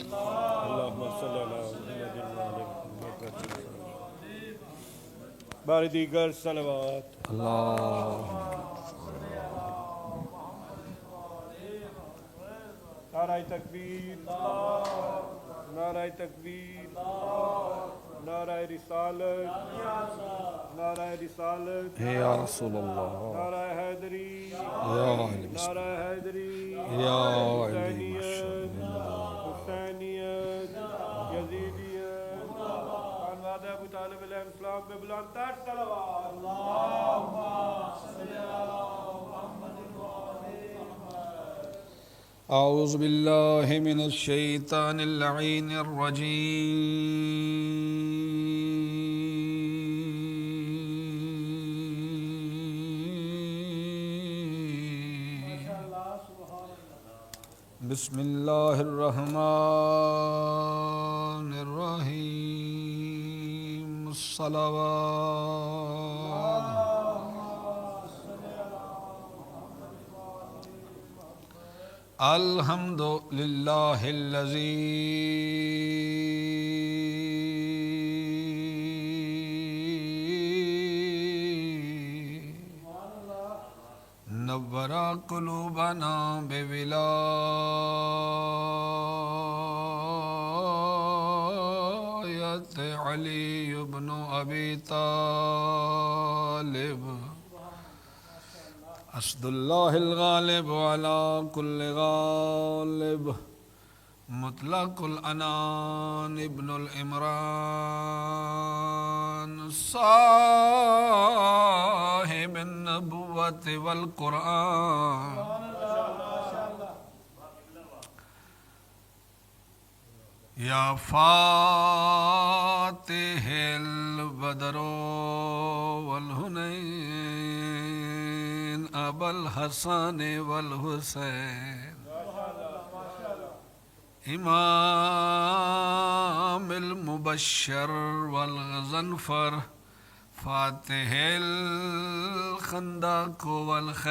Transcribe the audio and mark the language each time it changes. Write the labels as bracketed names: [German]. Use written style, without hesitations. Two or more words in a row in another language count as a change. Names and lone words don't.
[Urdu] بارِ دیگر صلوات نعرۂ تکبیر نعرۂ تکبیر نعرۂ رسالت نعرۂ رسالت नाराए रिसालत [Arabic] يا رسول الله [Urdu] نعرۂ حیدری [Arabic] या [Urdu] نعرۂ حیدری [Arabic] या [Urdu] حسینیت حسینیت یزیدیت خانوادہ ابو طالب علیہ السلام پہ بلند تر صلوات [Arabic] اللهم صل على محمد وآل أعوذ بالله من الشيطان اللعين الرجيم بسم الله الرحمن الرحيم صلوات الحمد لله الذي نور قلوبنا بولاية علي بن أبي طالب أسد الله الغالب على كل غالب مطلق العنان ابن عمران صاحب النبوة والقرآن يا فاتح البدر والحنين أبا الحسن والحسين إمام المبشر والغضنفر فاتح الخندق و